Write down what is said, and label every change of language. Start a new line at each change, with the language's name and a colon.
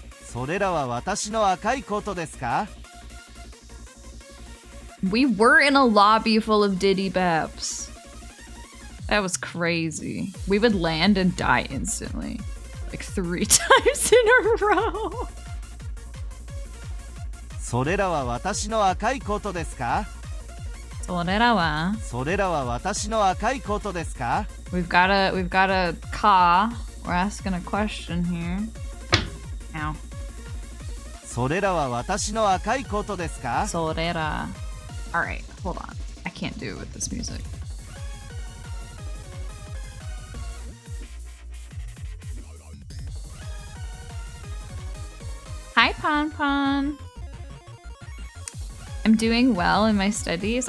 Japanese: それらは私の赤いコートですか？
English: We were in a lobby full of Diddy Baps. That was crazy. We would land and die instantly. Like 3 times in a row.
Japanese: それらは私の赤いコートですか？ Sorera wa. それらは私の赤いコートですか？
English: We've got a ka. We're asking a question here. Ow.
Japanese: それらは私の赤いコートですか？ Sorera.
English: Alright, hold on. I can't do it with this music. Hi, Pon Pon. I'm doing well in my studies.